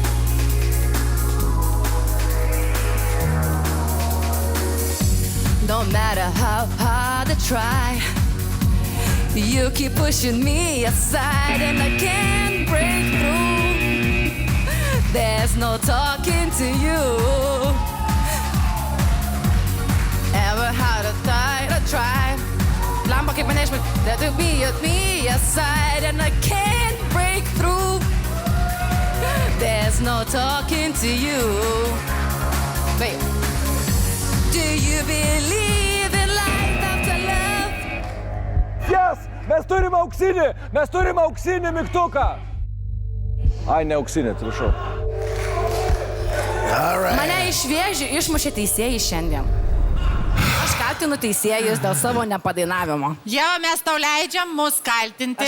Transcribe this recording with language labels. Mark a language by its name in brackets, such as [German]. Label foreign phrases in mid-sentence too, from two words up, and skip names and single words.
[English] No matter how hard I try, you keep pushing me aside and I can't break through. There's no talking to you. [Lithuanian] Pirma, kaip mane išmokė. [English] That will be at me aside and I can't break through. There's no talking to you. Wait. Do you believe in life after love? Yes! [Lithuanian] Mes turim auksinį mygtuką. Ai, ne auksinį, atsiprašau. Mane iš vėžių išmušė teisėjai šiandien. Aš kaltinu teisėjus dėl savo nepadainavimo. Ieva, mes tau leidžiam mus kaltinti.